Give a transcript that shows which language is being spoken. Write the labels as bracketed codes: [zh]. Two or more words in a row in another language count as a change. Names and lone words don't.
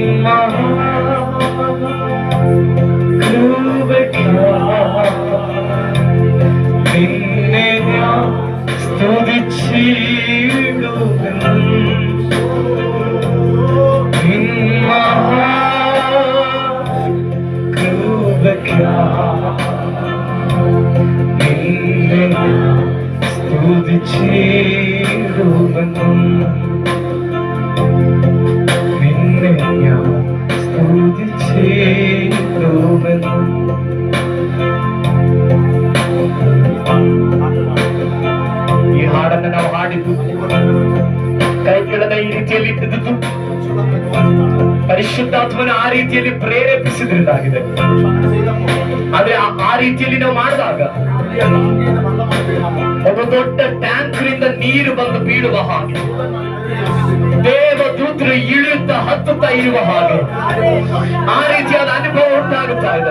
[ml] മഹാകൃപയ്ക്കായി നിന്നെ ഞാൻ സ്തുതിച്ചിടുമെന്നും നിൻ മഹാകൃപയ്ക്കായി നിന്നെ ഞാൻ സ്തുതിച്ചിടുമെന്നും നിന്നെ ഞാൻ സ്തുതിച്ചിടുമെന്നും [kn] ಈ ಹಾಡನ್ನು ನಾವು ಹಾಡಿದ್ದು ಕೈಗಳನ್ನ ಈ ರೀತಿಯಲ್ಲಿ ಇಟ್ಟಿದ್ದು ಪರಿಶುದ್ಧಾತ್ಮನ ಆ ರೀತಿಯಲ್ಲಿ ಪ್ರೇರೇಪಿಸಿದ್ರಿಂದಾಗಿದೆ. ಆದ್ರೆ ಆ ರೀತಿಯಲ್ಲಿ ನಾವು ಮಾಡಿದಾಗ ಒಬ್ಬ ದೊಡ್ಡ ಟ್ಯಾಂಕ್ರಿಂದ ನೀರು ಬಂದು ಬೀಳುವ ಹಾಗೆ, ದೇವದೂತರು ಇಳಿಯುತ್ತಾ ಹತ್ತುತ್ತಾ ಇರುವ ಹಾಗೆ ಆ ರೀತಿಯಾದ ಅನುಭವ ಉಂಟಾಗುತ್ತಾ ಇದೆ.